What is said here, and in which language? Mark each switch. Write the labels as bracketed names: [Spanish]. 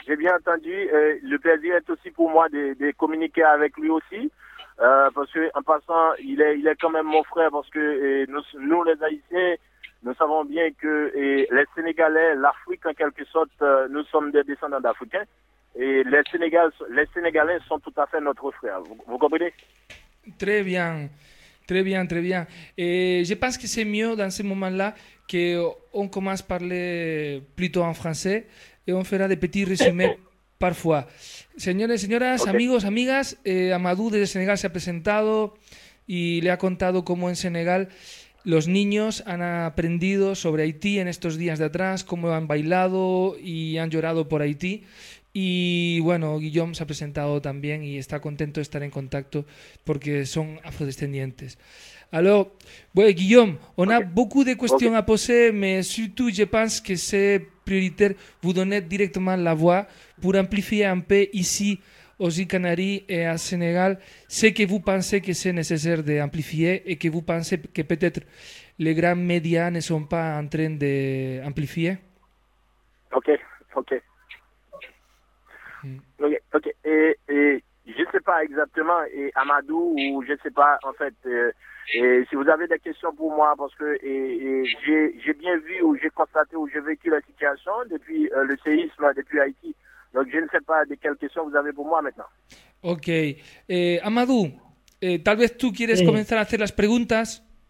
[French] Le plaisir est aussi pour moi de communiquer avec lui aussi, parce que en passant, il est quand même mon frère, parce que nous les Haïtiens, nous savons bien que les Sénégalais, l'Afrique en quelque sorte, nous sommes des descendants d'Africains, et les Sénégalais sont tout à fait notre frère. Vous comprenez? Très bien, très bien, très bien. Et je pense que c'est mieux dans ce moment-là. Qu'on commence à parler plutôt en français et on fera des petits résumés parfois. [Spanish] Señores, señoras, okay. amigos, amigas, Amadou desde Senegal se ha presentado y le ha contado cómo en Senegal los niños han aprendido sobre Haití en estos días de atrás, cómo han bailado y han llorado por Haití. Y bueno, Guillaume se ha presentado también y está contento de estar en contacto porque son afrodescendientes. [French] Alors, ouais, Guillaume, on okay. a beaucoup de questions okay. à poser, mais surtout, je pense que c'est prioritaire de vous donner directement la voix pour amplifier un peu ici, aux îles Canaries et à Sénégal, ce que vous pensez que c'est nécessaire d'amplifier et que vous pensez que peut-être les grands médias ne sont pas en train d'amplifier. Ok, ok. Ok, ok. Et je ne sais pas exactement, et Amadou, ou je ne sais pas, en fait... Et si vous avez des questions pour moi, parce que j'ai bien vu ou j'ai constaté ou j'ai vécu la situation depuis le séisme, depuis Haïti. Donc je ne sais pas de quelles questions vous avez pour moi maintenant. Ok. [Spanish] Amadou, tal vez tú quieres comenzar a hacer las preguntas.